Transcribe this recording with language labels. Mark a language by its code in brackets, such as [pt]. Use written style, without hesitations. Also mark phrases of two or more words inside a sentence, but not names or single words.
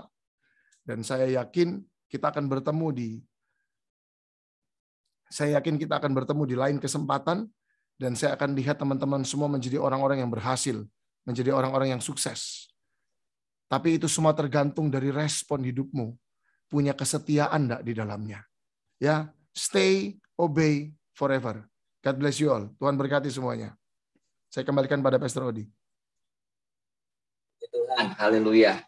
[id] Dan saya yakin kita akan bertemu di lain kesempatan. Dan saya akan lihat teman-teman semua menjadi orang-orang yang berhasil, menjadi orang-orang yang sukses. Tapi itu semua tergantung dari respon hidupmu. Punya kesetiaan enggak di dalamnya. Ya, [en] stay, obey forever. God bless you all. [id] Tuhan berkati semuanya. Saya kembalikan pada Pastor Odi. Tuhan, haleluya.